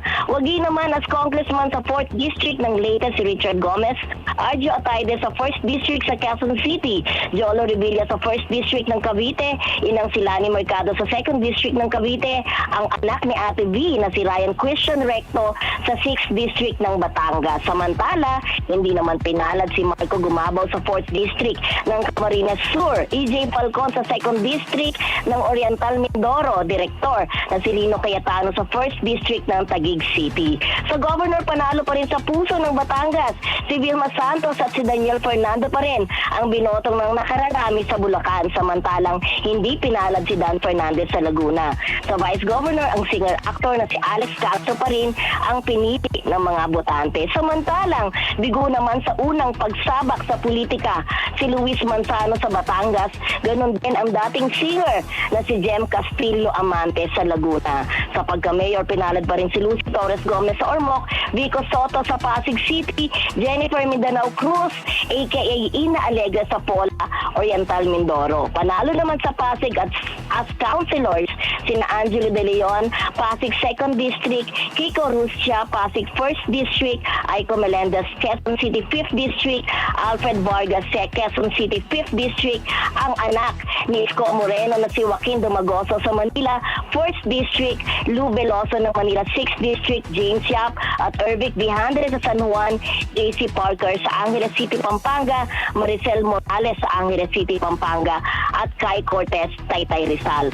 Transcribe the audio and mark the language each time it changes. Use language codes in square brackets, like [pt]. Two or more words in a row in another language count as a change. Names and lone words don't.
[tl] Wagi naman [en] as congressman [tl] sa 4th District ng Leyte si Richard Gomez, Arjo Atayde sa 1st District sa Quezon City, Jolo Revilla sa 1st District ng Cavite, Inang Silani Mercado sa 2nd District ng Cavite, ang anak ni Ate V na si Ryan Christian Recto sa 6th District ng Batangas. Samantala, hindi naman pinalad si Marco Gumabaw sa 4th District ng Camarines Sur, EJ Falcon sa 2nd District ng Oriental Mindoro, Director na si Lino Cayetano sa 1st District ng Taguig City. Sa Governor, panalo pa rin sa puso ng Batangas si Vilma Santos at si Daniel Fernando pa rin ang binotong ng nakararami sa Bulacan, samantalang hindi pinalad si Dan Fernandez sa Laguna. Sa Vice Governor, ang singer-actor na si Alex Castro pa rin ang pinili ng mga botante. Samantalang bigo naman sa unang pagsabak sa politika si Luis Manzano sa Batangas, ganun din ang dating singer na si Jem Castillo Amante sa Laguna. Sa pagka-mayor, pinalad pa rin si Lucy Torres Gomez sa Ormoc, Vico Soto sa Pasig City, Jennifer Mindanao Cruz aka Ina Alegre sa Pola, Oriental Mindoro. Panalo naman sa Pasig at [en] as councilors [tl] sina Angelo De Leon, Pasig 2nd District, Kiko Ruscia, Pasig 1st District, Aiko Melendez, Quezon City 5th District, Alfred Vargas, Quezon City 5th District, ang anak ni Isko Moreno na si Joaquin Dumagoso sa Manila 1st District, Lou Veloso ng Manila 6th District, James Yap at Ervic Vihandre sa San Juan, JC Parker sa Angeles City, Pampanga, Maricel Morales sa Angeles City, Pampanga at Kai Cortez, Taytay Rizal.